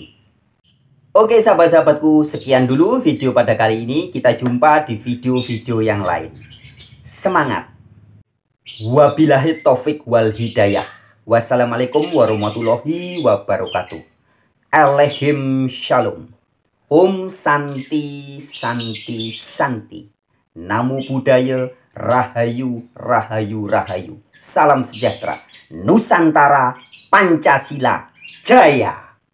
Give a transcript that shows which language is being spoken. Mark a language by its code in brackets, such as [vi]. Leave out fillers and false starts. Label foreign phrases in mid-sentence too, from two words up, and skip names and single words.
[id] Oke sahabat-sahabatku, sekian dulu video pada kali ini. Kita jumpa di video-video yang lain. Semangat. [ar] وبالله التوفيق والهداية. والسلام عليكم ورحمة الله وبركاته. [he] עליכם שלום. [sa] ॐ शान्ति शान्ति शान्ति. [pi] Namo Buddhaya, [jv] Rahayu Rahayu Rahayu. [id] Salam sejahtera. Nusantara Pancasila Jaya.